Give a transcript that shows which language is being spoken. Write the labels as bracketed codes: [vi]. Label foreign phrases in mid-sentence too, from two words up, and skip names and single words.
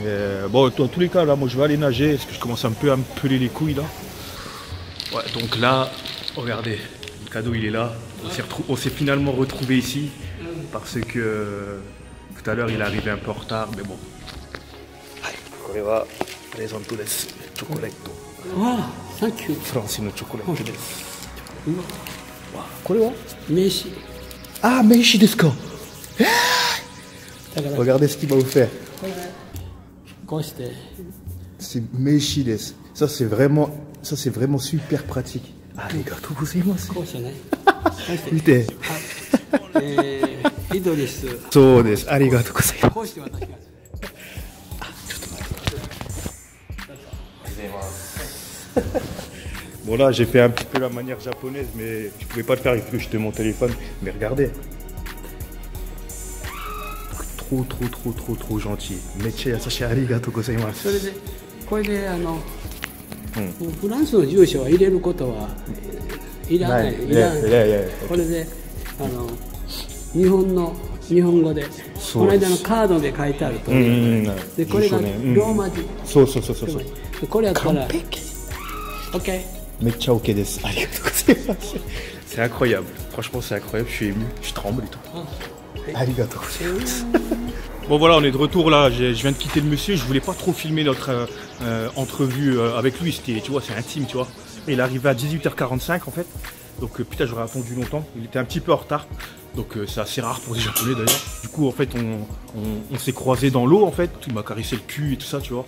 [fr] Et bon dans tous les cas là moi je vais aller nager parce que je commence un peu à me peler les couilles là. Ouais donc là, regardez, le cadeau il est là. On s'est finalement retrouvé ici parce que tout à l'heure il est arrivé un peu en retard, mais bon. Allez, on va présenter le chocolatto. [en] Ah, thank you. [ja] フランスのチョコレート. Meishi. あ、名刺ですか? [fr] Regardez ce qu'il m'a offert. [ja] C'est 名刺です. [fr] Ça c'est vraiment super pratique. [ja] ありがとうございます. 見て。そうです. ありがとうございます. [fr] Bon là j'ai fait un petit peu la manière japonaise mais je pouvais pas le faire, il faut que je te montre mon téléphone. Mais regardez. Trop gentil. [ja] めっちゃ優しいありがとうございます. これでフランスの住所は入れることはいらない。これで日本語でこの間のカードで書いてあるとでこれがローマ字。そうでこれやったら OK。めっちゃ OK です。ありがとうございます。 [fr] C'est incroyable. Franchement c'est incroyable. Je suis ému, je tremble et tout. [ja] ありがとうございます. [fr] Bon voilà, on est de retour là, je viens de quitter le monsieur, je voulais pas trop filmer notre entrevue avec lui, c'était, tu vois, c'est intime, tu vois. Et il est arrivé à 18h45 en fait, donc putain j'aurais attendu longtemps, il était un petit peu en retard, donc c'est assez rare pour les japonais d'ailleurs. Du coup en fait on s'est croisés dans l'eau en fait, il m'a caressé le cul et tout ça, tu vois.